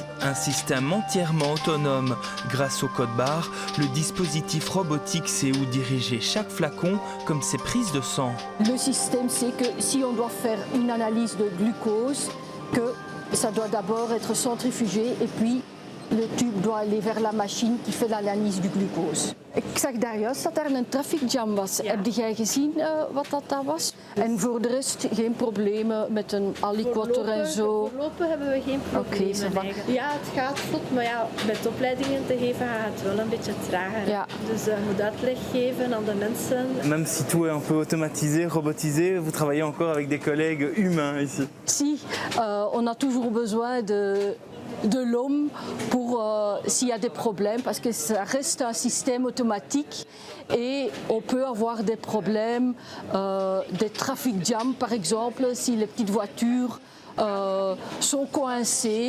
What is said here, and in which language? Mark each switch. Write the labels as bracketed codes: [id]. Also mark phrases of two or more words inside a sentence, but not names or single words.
[fr] Un système entièrement autonome. Grâce au code barre, le dispositif robotique sait où diriger chaque flacon comme ses prises de sang. Le système sait que si on doit faire une analyse de glucose, que ça doit d'abord être centrifugé et puis le tube doit aller vers la machine qui fait l'analyse du glucose. [nl] Ik zag daar juist dat er een [en] traffic jam [nl] was. Ja. Heb jij gezien wat dat was? En voor de rest geen problemen met een aliquotter en zo? Voorlopig hebben we geen problemen. Okay, ja, het gaat vlot, maar ja, met opleidingen te geven gaat het wel een beetje trager. Ja. Dus je moet uitleg geven aan de mensen. [fr] Même si tout est un peu automatisé, robotisé, vous travaillez encore avec des collègues humains ici? Si, on a toujours besoin de l'homme pour s'il y a des problèmes, parce que ça reste un système automatique et on peut avoir des problèmes, des [en] traffic jams [fr] par exemple, si les petites voitures sont coincées.